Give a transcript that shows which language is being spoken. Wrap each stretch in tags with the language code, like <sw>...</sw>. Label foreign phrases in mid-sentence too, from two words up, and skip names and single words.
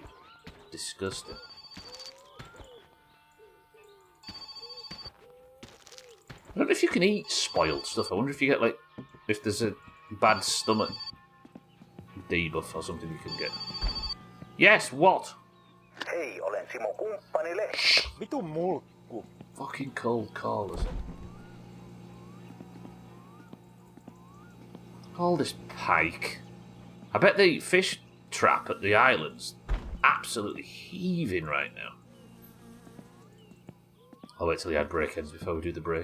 <en>Disgusting. I don't know if you can eat spoiled stuff. I wonder if you get, if there's a bad stomach debuff or something you can get. Yes, what?</en> <fi>Hei, olen Simo kumppanille. Vitun mulkku.</fi> <en>Fucking cold callers. All this pike. I bet the fish trap at the island's absolutely heaving right now. I'll wait till the ad break ends before we do the break.</en>